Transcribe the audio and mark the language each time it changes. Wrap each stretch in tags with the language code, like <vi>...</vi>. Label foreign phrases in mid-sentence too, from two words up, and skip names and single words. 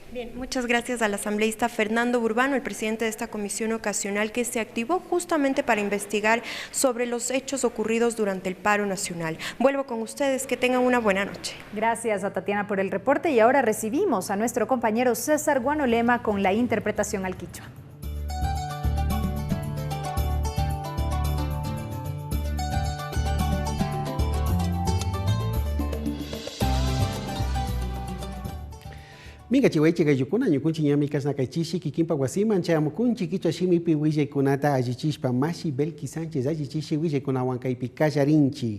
<es>Bien, muchas gracias al asambleísta Fernando Burbano, el presidente de esta comisión ocasional que se activó justamente para investigar sobre los hechos ocurridos durante el paro nacional. Vuelvo con ustedes, que tengan una buena noche. Gracias a Tatiana por el reporte y ahora recibimos a nuestro compañero César Guanolema con la interpretación al quichua.</es> <qu>Minga chihuahua gayukuna ñukunchi ñami kasna kaychishi kikinpa wasiman chayamukunchi kichwa shimipi willaykunata allichishpa Mashi Belki Sánchez allichishi willaykunawan kaypi kallarinchi.</qu>